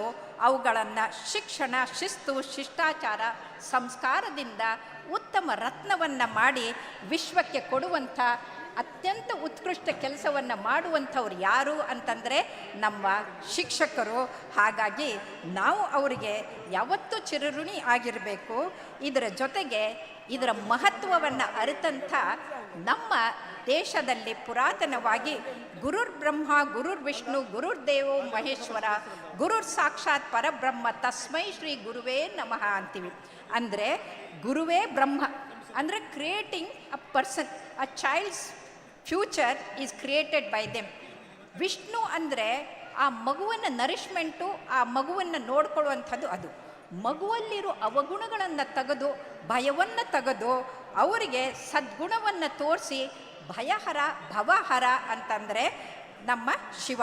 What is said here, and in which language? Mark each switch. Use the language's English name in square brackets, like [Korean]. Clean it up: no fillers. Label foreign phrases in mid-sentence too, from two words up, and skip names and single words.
[Kannada] ಅವುಗಳನ್ನು ಶಿಕ್ಷಣ, ಶಿಸ್ತು, ಶಿಷ್ಟಾಚಾರ, ಸಂಸ್ಕಾರದಿಂದ ಉತ್ತಮ ರತ್ನವನ್ನು ಮಾಡಿ ವಿಶ್ವಕ್ಕೆ ಕೊಡುವಂಥ ಅತ್ಯಂತ ಉತ್ಕೃಷ್ಟ ಕೆಲಸವನ್ನು ಮಾಡುವಂಥವ್ರು ಯಾರು ಅಂತಂದರೆ ನಮ್ಮ ಶಿಕ್ಷಕರು. ಹಾಗಾಗಿ ನಾವು ಅವರಿಗೆ ಯಾವತ್ತೂ ಚಿರಋಣಿ ಆಗಿರಬೇಕು. ಇದರ ಜೊತೆಗೆ ಇದರ ಮಹತ್ವವನ್ನು ಅರಿತಂಥ ನಮ್ಮ ದೇಶದಲ್ಲಿ ಪುರಾತನವಾಗಿ [Sanskrit] ಗುರುರ್ ಬ್ರಹ್ಮ ಗುರುರ್ ವಿಷ್ಣು ಗುರುರ್ದೇವೋ ಮಹೇಶ್ವರ ಗುರುರ್ ಸಾಕ್ಷಾತ್ ಪರಬ್ರಹ್ಮ ತಸ್ಮೈ ಶ್ರೀ ಗುರುವೇ ನಮಃ [Kannada] ಅಂತೀವಿ. ಅಂದರೆ ಗುರುವೇ ಬ್ರಹ್ಮ ಅಂದರೆ [English] creating a person, a child's future is created by them. [Kannada] ವಿಷ್ಣು ಅಂದರೆ ಆ ಮಗುವನ್ನು ನರಿಷ್ಮೆಂಟು, ಆ ಮಗುವನ್ನು ನೋಡ್ಕೊಳ್ಳುವಂಥದ್ದು. ಅದು ಮಗುವಲ್ಲಿರೋ ಅವಗುಣಗಳನ್ನು ತೆಗೆದು ಭಯವನ್ನು ತೆಗೆದು ಅವರಿಗೆ ಸದ್ಗುಣವನ್ನು ತೋರಿಸಿ ಭಯಹರ ಭವಹರ ಅಂತಂದರೆ ನಮ್ಮ ಶಿವ.